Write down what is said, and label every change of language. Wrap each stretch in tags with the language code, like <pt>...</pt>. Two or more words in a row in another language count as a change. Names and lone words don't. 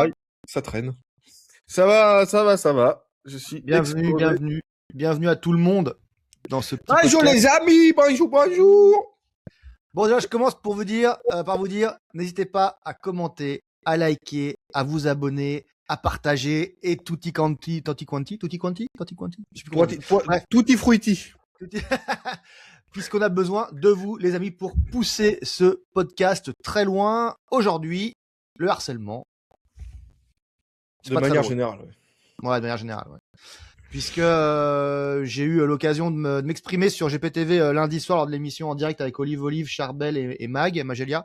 <fr>là, ça traîne. Ça va, ça va, ça va. Je suis Bienvenue, explosé. bienvenue. Bienvenue à tout le monde dans ce petit Bonjour podcast. les amis, bonjour, bonjour. Bon, déjà, je commence pour vous dire, par vous dire, n'hésitez pas à commenter, à liker, à vous abonner, à partager et</fr> <it>tutti quanti, tutti quanti, tutti quanti, tutti quanti.</it> <fr>Je sais plus comment on dit. Bref.</fr> <it>Tutti frutti.</it> <fr>Puisqu'on a besoin de vous, les amis, pour pousser ce podcast très loin. Aujourd'hui, le harcèlement. C'est De pas très manière drôle. générale. Ouais, de manière générale, ouais. Puisque j'ai eu l'occasion de m'exprimer sur GPTV lundi soir lors de l'émission en direct avec Olive, Charbel et Magelia.</fr>